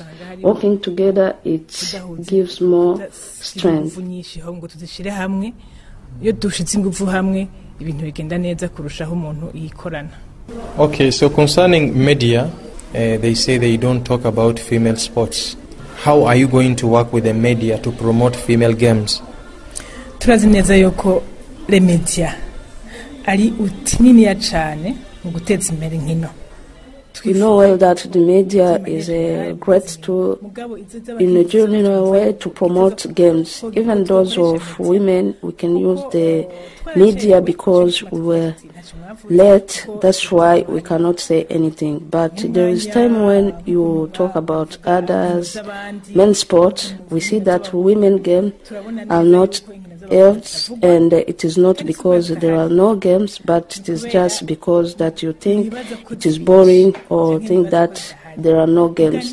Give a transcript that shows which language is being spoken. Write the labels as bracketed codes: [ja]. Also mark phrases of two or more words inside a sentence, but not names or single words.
[en] Working together, it gives more strength. Okay, so concerning media, they say they don't talk about female sports. How are you going to work with the media to promote female games? [rn] turazi neza yuko [fr] le media [rn] ari utininiya cyane mu guteza imbere inkino. [en] We know well that the media is a great tool in a general way to promote games. Even those of women, we can use the media because we were late. That's why we cannot say anything. But there is time when you talk about others, men's sport, we see that women games are not else, and it is not because there are no games, but it is just because that you think it is boring or think that there are no games.